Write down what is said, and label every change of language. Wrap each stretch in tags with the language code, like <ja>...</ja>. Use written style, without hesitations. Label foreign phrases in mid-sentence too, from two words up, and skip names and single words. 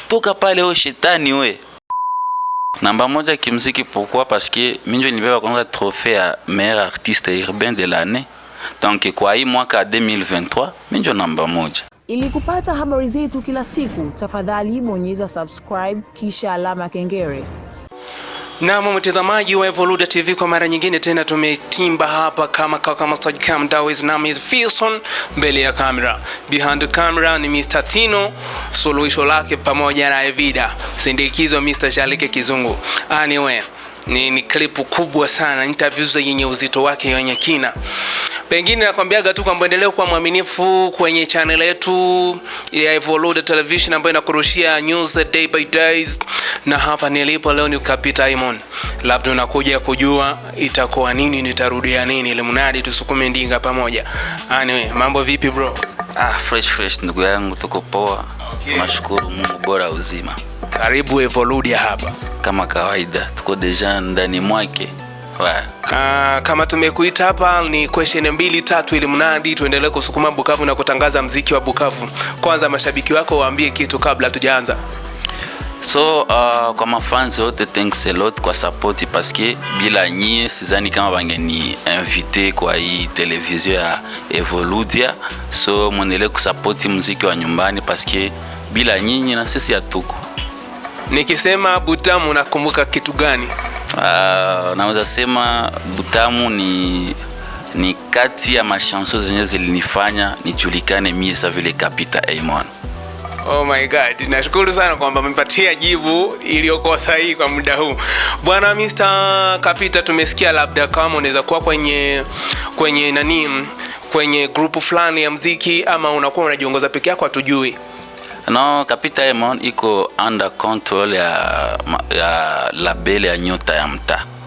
<sw>toka pale o shetani we. Namba moja kimziki,</sw> <fr>pourquoi? Parce que</fr> <sw>minjo nibeba kwanza</sw> <fr>trophée ya meilleur artiste urbain de l'année.</fr> <sw>Donc kwa hii mwaka 2023 minjo namba moja. Ili kupata habari zetu kila siku, tafadhali bonyeza subscribe kisha alama kengele. Na mtazamaji wa Evoluda TV, kwa mara nyingine tena tumetimba hapa kama Sajcam Dawes, name is Filson, mbele ya kamera.</sw> <en>Behind the camera ni Mr.</en> <sw>Tino, suluhisho lake pamoja na Evida, sindikizo Mr. Shalike Kizungu. Anyway, ni klipu kubwa sana, interviews yenye uzito wake yenye kina. Pengine nakwambiaga tu kwamba endelea kuwa mwaminifu kwenye channel yetu ya Evoluda Television ambayo inakurushia</sw> <en>news day by days.</en> <sw>Na hapa nilipo leo ni Kapita Imon. Labda unakuja kujua itakuwa nini, nitarudia nini, ili mnadi tusukume ndinga pamoja. Anyway, mambo vipi bro? Fresh ndugu yangu, tuko poa. Tunashukuru Mungu bora uzima. Karibu Evoluda hapa. Kama kawaida tuko deja ndani mwake. Kama tumekuita hapa ni question 2-3 ili mnadi tuendelee kusukuma Bukavu na kutangaza mziki wa Bukavu. Kwanza mashabiki wako waambie kitu kabla tujaanza. So kwa mafans wote,</sw> <en>thanks a lot kwa support,</en> <fr>parce que</fr> <sw>bila nyie sizani kama bangeni invité kwa hii television ya Evoludia. So mwendelee kusupport muziki wa nyumbani,</sw> <fr>parce que</fr> <sw>bila nyinyi na sisi hatuko. Nikisema Butamu nakumbuka kitu gani? Naweza sema Butamu ni kati ya machanson zenye zilinifanya nijulikane mie sa vile Kapita Imon.</sw> <en>Oh my God,</en> <sw>nashukuru sana kwamba mmepatia jibu iliyokuwa sahihi kwa muda huu. Bwana Mr. Kapita, tumesikia labda kama unaweza kuwa kwenye group fulani ya muziki ama unakuwa unajiongoza peke yako, hatujui. No, Kapita Imon iko</sw> <en>under control</en> <sw>ya label ya Nyota ya Mtaa.</sw>